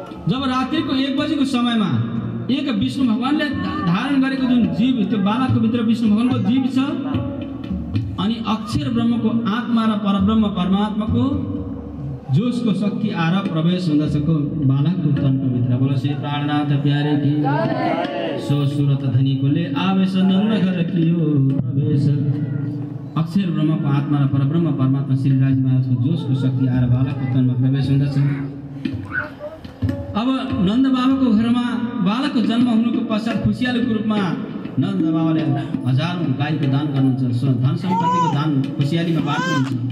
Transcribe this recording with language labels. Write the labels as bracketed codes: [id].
[ne] जब रात्रिको 1 बजेको समयमा एक विष्णु भगवानले धारण गरेको जुन जीव, त्यो बालकको भित्र विष्णु भगवानको जीव छ अनि अक्षर ब्रह्मको आत्मा र परब्रह्म परमात्माको जोशको शक्ति आएर प्रवेश हुँदछको बालकको तनको भित्र। [hi] बोलो श्री प्राणनाथ प्यारे की सो सुरत धनीकोले आवेश नन्द घर कियो प्रवेश। [ne] अक्षर ब्रह्मको आत्मा र परब्रह्म परमात्मा श्री राजी महाराजको जोशको शक्ति आएर बालकको तनमा प्रवेश हुँदछ। अब नन्द बाबाको घरमा बालकको जन्म हुनुको पश्चात खुसियालीको रूपमा नन्द बाबाले हजारौं गाईको दान गर्नुहुन्छ, धन सम्पत्तिको दान खुसियालीमा बाँड्नुहुन्छ।